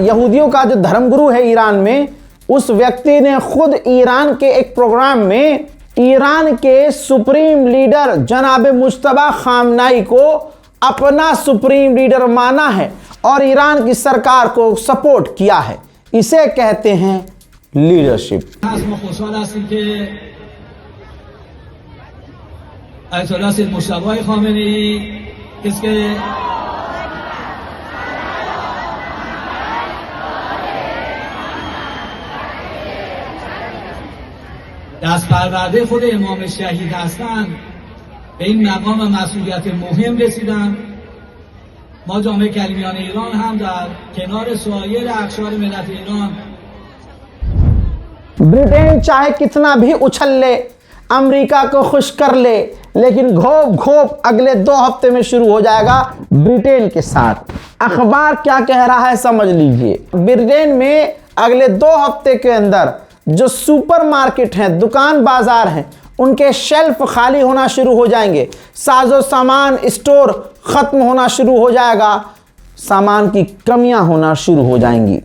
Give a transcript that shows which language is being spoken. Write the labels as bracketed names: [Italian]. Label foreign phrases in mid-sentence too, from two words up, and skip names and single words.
[Hindi] यहूदियों का जो धर्मगुरु है ईरान में, उस व्यक्ति ने खुद ईरान के एक प्रोग्राम में ईरान के सुप्रीम लीडर जनाब मुश्तबा खामनाई को अपना सुप्रीम लीडर माना है और ईरान की सरकार को सपोर्ट किया है। इसे कहते हैं लीडरशिप। [Persian] आयतोल्लाह सैयद मुश्तबा खामेनी इसके دست پرورده خود امام شهید هستند به این مقام و مسئولیت مهم رسیدن. ما جامعه کلمیان ایران هم در کنار سایر اقشار ملت ایران [Hindi] ब्रिटेन चाहे कितना भी उछल ले, अमेरिका को खुश कर ले, लेकिन घोप घोप अगले 2 हफ्ते में शुरू हो जाएगा ब्रिटेन के साथ। अखबार क्या कह रहा है समझ लीजिए। ब्रिटेन में अगले 2 हफ्ते के अंदर जो सुपरमार्केट हैं, दुकान बाजार हैं, उनके शेल्फ खाली होना शुरू हो जाएंगे, साजो सामान स्टोर खत्म होना शुरू हो जाएगा, सामान की कमियां होना शुरू हो जाएंगी।